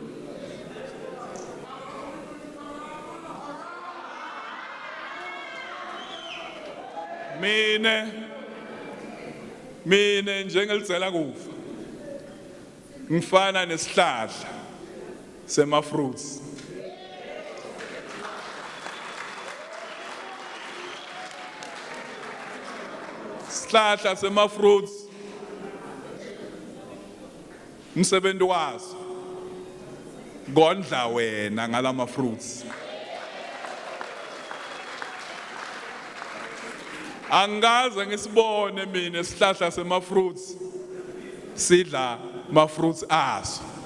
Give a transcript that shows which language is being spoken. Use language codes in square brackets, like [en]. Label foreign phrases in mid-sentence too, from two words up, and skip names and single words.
[ss] Mine njengelizela kufa. Ngifana nesihlahla sema fruits. Sihlahla sema fruits. Umsebenzi waso ngondla wena ngalama fruits. Angaze ngisibone mina isihlahla sema fruits sidla ma fruits aso.